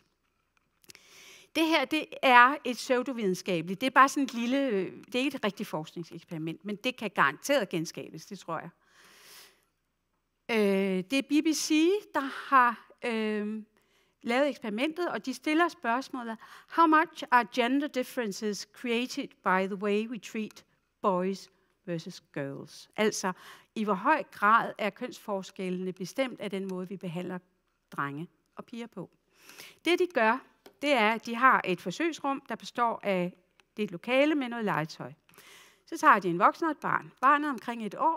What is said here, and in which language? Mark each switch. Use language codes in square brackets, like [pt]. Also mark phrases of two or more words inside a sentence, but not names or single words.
[da] Det her, det er et pseudovidenskabeligt. Det er bare sådan et lille, det er ikke et rigtigt forskningseksperiment, men det kan garanteret genskabes, det tror jeg. Det er BBC, der har lavet eksperimentet, og de stiller spørgsmålet, [en] how much are gender differences created by the way we treat boys versus girls? [da] Altså, i hvor høj grad er kønsforskellene bestemt af den måde, vi behandler drenge og piger på. Det de gør, det er, at de har et forsøgsrum, der består af et lokale med noget legetøj. Så tager de en voksen og et barn. Barnet er omkring 1 år.